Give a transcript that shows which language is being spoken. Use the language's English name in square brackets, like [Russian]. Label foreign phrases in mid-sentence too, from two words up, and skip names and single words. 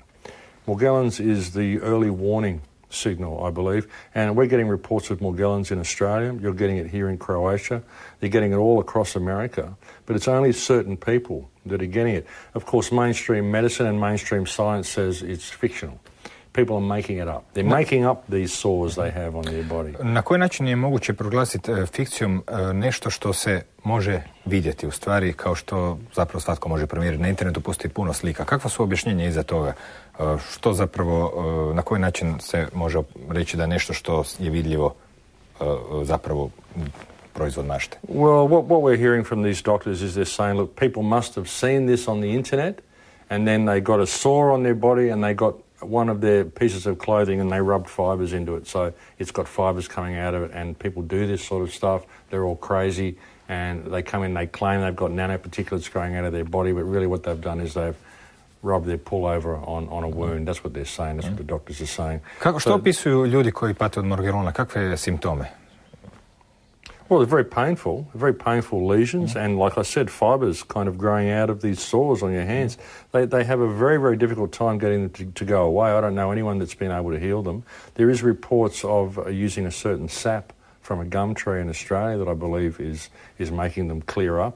[English] Morgellons is the early warning signal, I believe, and we're getting reports of Morgellons in Australia. You're getting it here in Croatia. They're getting it all across America, but it's only certain people that are getting it. Of course, mainstream medicine and mainstream science says it's fictional. People are making it up. They're making up these sores they have on their body. [Croatian] Na koji način je moguće proglasiti fikcijom nešto što se može vidjeti u stvari, kao što zapravo svatko može provjeriti? Na internetu postoji puno slika. Kakva su objašnjenja iza toga? Što zapravo, na koji način se može reći da je nešto što je vidljivo zapravo proizvod mašte? [English] Well, what we're hearing from these doctors is they're saying, look, people must have seen this on the internet, and then they got a sore on their body, and they got one of their pieces of clothing and they rubbed fibres into it. So it's got fibres coming out of it, and people do this sort of stuff. They're all crazy, and they come in, they claim they've got nanoparticulates growing out of their body, but really what they've done is they've rubbed their pullover on a wound. That's what they're saying. That's what the doctors are saying. [Croatian] Što opisuju ljudi koji pate od Morgellona? Kakve simptome? [English] Well, they're very painful lesions, and like I said, fibres kind of growing out of these sores on your hands. They have a very, very difficult time getting them to go away. I don't know anyone that's been able to heal them. There is reports of using a certain sap from a gum tree in Australia that I believe is making them clear up.